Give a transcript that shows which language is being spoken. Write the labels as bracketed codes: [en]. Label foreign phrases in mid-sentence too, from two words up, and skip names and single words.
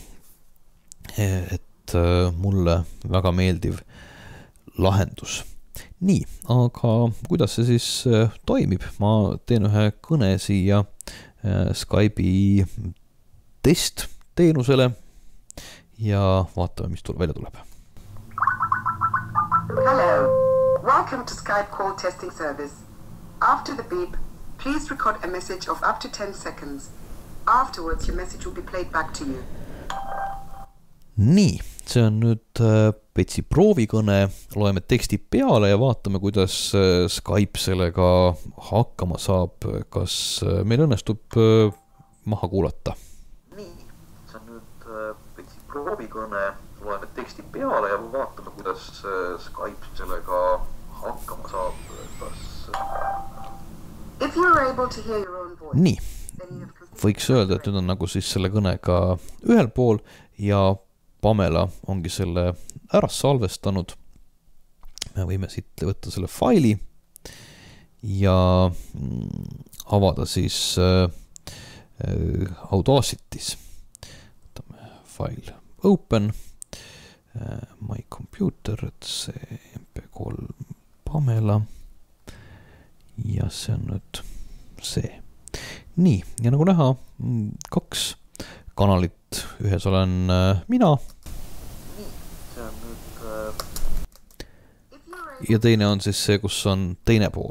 [et] Et mulle väga meeldiv lahendus. Nii, aga kuidas see siis toimib? Ma teen ühe kõne siia Skype'i testteenusele ja vaatame, mis välja tuleb. [en] Hello. Welcome to Skype call testing service. After the beep, please record a message of up to 10 seconds. Afterwards, your message will be played back to you. [et] Nii, see on nüüd Petsi proovikõne, loeme teksti peale ja vaatame, kuidas Skype sellega hakkama saab, kas meil õnnestub maha kuulata. Nii, see on nüüd Petsi proovikõne, loeme teksti peale ja vaatame, kuidas Skype sellega hakkama saab, [en] If you are able to hear your own voice. [et] Nii, võiks öelda, et nüüd on nagu siis selle kõnega ühel pool ja Pamela ongi selle ära salvestanud. Me võime siit võtta selle faili ja avada siis Audacity's. Võtame fail open, [en] my computer, [et] et see MP3 Pamela ja see on nüüd see. Nii, ja nagu näha, 2 kanalit, ühes olen mina ja teine on siis see, kus on teine pool.